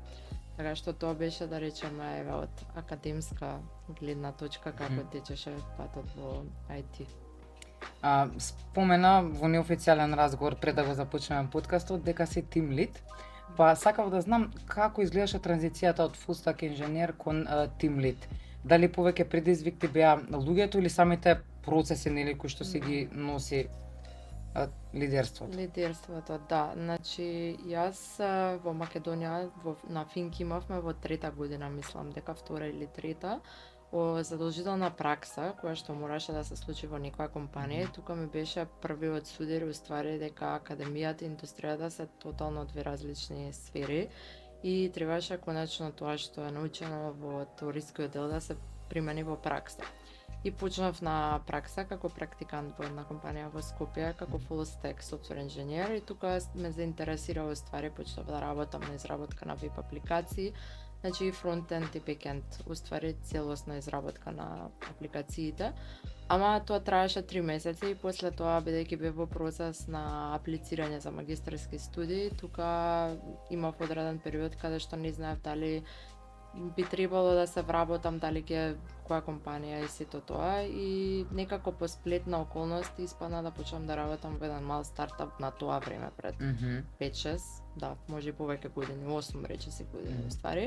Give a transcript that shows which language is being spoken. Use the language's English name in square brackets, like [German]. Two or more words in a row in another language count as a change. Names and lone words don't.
[Macedonian] Така што тоа беше, да речеме, еве од академска гледна точка како течеше патот во IT. Спомена во неофицијален разговор пред да го започнеме подкастот дека си [English] team lead. [Macedonian] Па сакав да знам како изгледаше транзицијата од [English] full stack [Macedonian] инженер кон [English] team lead. [Macedonian] Дали повеќе предизвик ти беа луѓето или самите процеси нели кои што си ги носи лидерството? Лидерството, да. Значи, јас во Македонија на финки имавме во 3-та година, мислам дека 2-та или 3-та, задолжителна пракса која што мораше да се случи во некоја компанија. Тука ми беше првиот судир уствари дека академијата и индустријата се тотално две различни сфери и требаше конечно тоа што е научено во теорискиот дел да се примени во пракса. И почнав на пракса како практикант во една компанија во Скопје како [English] full stack software [Macedonian] инженер и тука ме заинтересирало ствари, почнав да работам на изработка на веб апликации, значи и фронтенд и бекенд, уствари целосна изработка на апликациите. Ама тоа траеше 3 месеци и после тоа, бидејќи бев во процес на аплицирање за магистарски студии, тука имав одреден период каде што не знаев дали би требало да се вработам, дали ќе која компанија и сето тоа, и некако по сплет на околности испадна да почнам да работам во еден мал стартап на тоа време пред 5-6, да, може и повеќе години, 8 речиси години уствари.